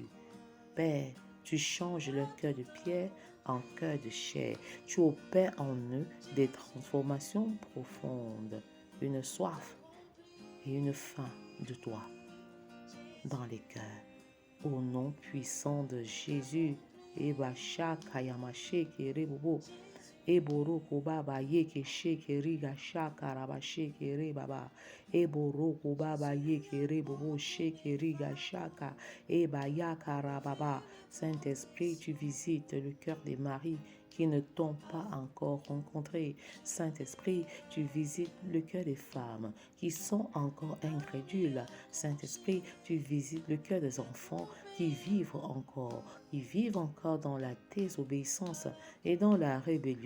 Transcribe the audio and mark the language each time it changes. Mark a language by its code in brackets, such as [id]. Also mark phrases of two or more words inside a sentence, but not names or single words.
[fr] Père, tu changes leur cœur de pierre en cœur de chair. Tu opères en eux des transformations profondes, une soif et une faim de toi dans les cœurs. Au nom puissant de Jésus, Ebasha Kayamashe Kerebobo, Eboroko Baba Yeke Shekeri Gasha Karabashe Kere Baba, Eboroko Baba Yeke Bobo Shekeri Gashaka, Ebaya Karababa. Saint-Esprit, tu visites le cœur des maris qui ne t'ont pas encore rencontré. Saint-Esprit, tu visites le cœur des femmes qui sont encore incrédules. Saint-Esprit, tu visites le cœur des enfants qui vivent encore dans la désobéissance et dans la rébellion.